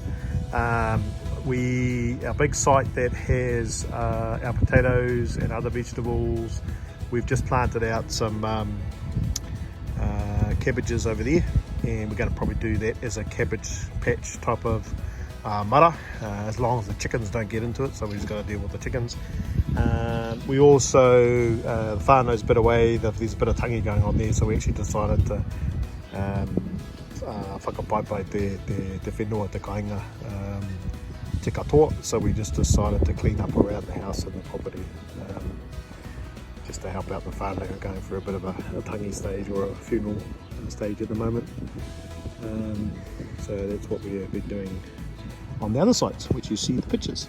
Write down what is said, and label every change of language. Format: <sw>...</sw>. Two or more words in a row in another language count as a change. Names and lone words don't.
<en>Our big site that has our potatoes and other vegetables, we've just planted out some cabbages over there, and we're going to probably do that as a cabbage patch type of mara, as long as the chickens don't get into it, so we've just got to deal with the chickens. We also, the whānau's a bit away, there's a bit of tangi going on there, so we actually decided to</en> <mi>whakapaipai te whenua, te kāinga, te katoa,</mi> <en>so we just decided to clean up around the house and the property, just to help out the whānau who are going through a bit of a tangi stage or a funeral stage at the moment. So that's what we have been doing on the other sites, which you see the pictures.</en>